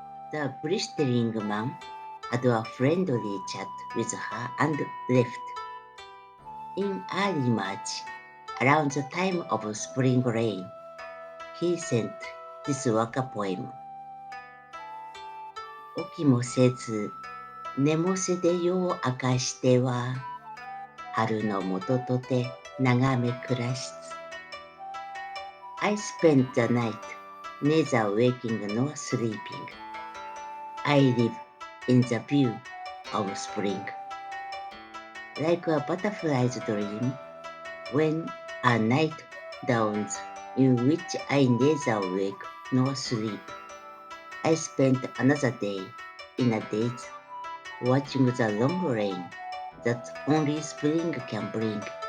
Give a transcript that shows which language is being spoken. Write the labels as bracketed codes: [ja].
[en] The blistering man had a friendly chat with her and left. In early March, around the time of spring rain, he sent this Waka poem. [ja] 起きもせず、寝もせで夜を明かしては、春の元とて眺め暮らしつ。 [en] I spent the night, neither waking nor sleeping. I live in the view of spring. Like a butterfly's dream, when a night dawns in which I neither wake nor sleep, I spent another day in a daze, watching the long rain that only spring can bring.